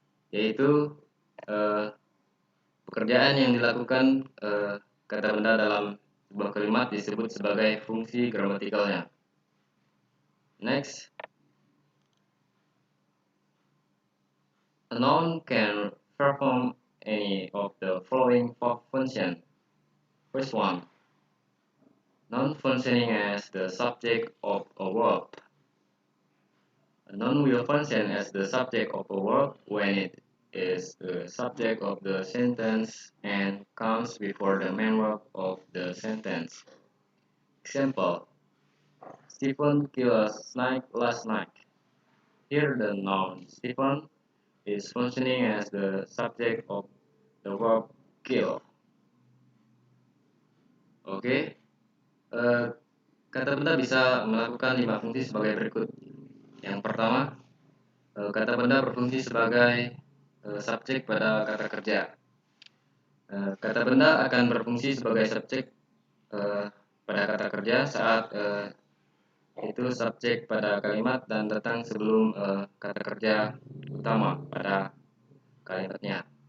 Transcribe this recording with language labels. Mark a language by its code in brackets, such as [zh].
[id] Yaitu pekerjaan yang dilakukan kata benda dalam sebuah kalimat disebut sebagai fungsi gramatikalnya. [en] Next, a noun can perform any of the following functions. First one, noun functioning as the subject of a verb. A noun will function as the subject of a verb when it is the subject of the sentence and comes before the main verb of the sentence. Example, Stephen killed a snake last night. Here the noun Stephen is functioning as the subject of the verb kill. [id] Oke, kata benda bisa melakukan 5 fungsi sebagai berikut. Yang pertama, kata benda berfungsi sebagai subjek pada kata kerja. Kata benda akan berfungsi sebagai subjek pada kata kerja saat itu subjek pada kalimat dan datang sebelum kata kerja utama pada kalimatnya.